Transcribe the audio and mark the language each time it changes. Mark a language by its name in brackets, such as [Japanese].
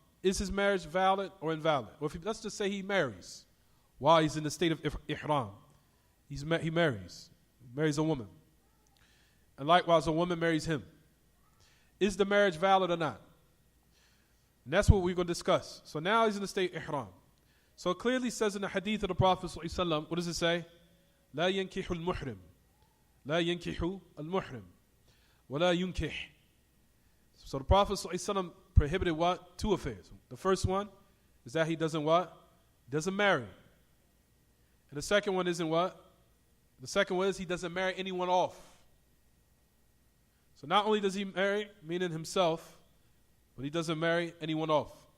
[English] Is his marriage valid or invalid? Or if let's just say he marries, while he's in the state of ihram, he marries a woman. And likewise, a woman marries him. Is the marriage valid or not? And that's what we're going to discuss. So now he's in the state ihram. So it clearly says in the hadith of the Prophet ﷺ, what does it say? [Arabic] لا ينكح المحرم لا ينكح المحرم ولا ينكح. [English] So the Prophet ﷺ prohibited what? Two affairs. The first one is that he doesn't what? Doesn't marry. And the second one isn't what? The second one is he doesn't marry anyone off. So not only does he marry, meaning himself, but he doesn't marry anyone off.